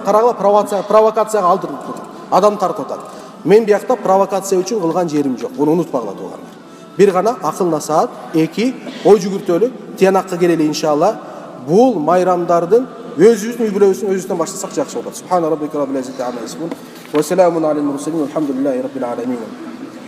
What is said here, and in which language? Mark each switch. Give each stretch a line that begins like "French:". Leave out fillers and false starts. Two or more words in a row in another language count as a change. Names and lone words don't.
Kyrgyz: Карагыла, провокацияга алдырып атат. Адам тартып атат. Мен биякта провокация үчүн кылган жерим жок. Буну унутпагыла туугандар. Бир гана акыл насаат, эки ой жүгүртөлүк тиянакка келели иншалла. Бул майрамдардын өзүбүздүн үй бүлөбүздүн өзүбүздөн баштасак жакшы болот.
Arabic: سبحان ربك رب العزة عما يصفون. وسلام على المرسلين. الحمد لله رب العالمين.